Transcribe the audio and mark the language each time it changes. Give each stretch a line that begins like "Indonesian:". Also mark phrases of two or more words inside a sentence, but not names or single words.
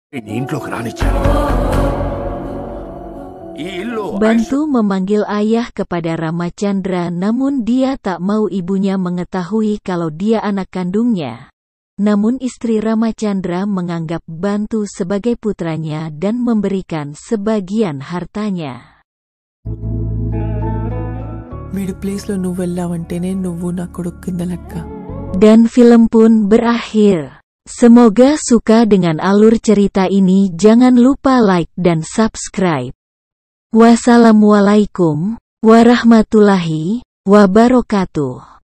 Indonesian: Bantu memanggil ayah kepada Ramachandra, namun dia tak mau ibunya mengetahui kalau dia anak kandungnya. Namun istri Ramachandra menganggap Bantu sebagai putranya dan memberikan sebagian hartanya.
Telugu: వీడి ప్లేస్లో నువ్వు వెళ్ళావంటేనే నువ్వు నా కొడుకు కింద లెక్క.
Indonesian: Dan film pun berakhir. Semoga suka dengan alur cerita ini. Jangan lupa like dan subscribe.
Arabic: والسلام عليكم ورحمة الله وبركاته.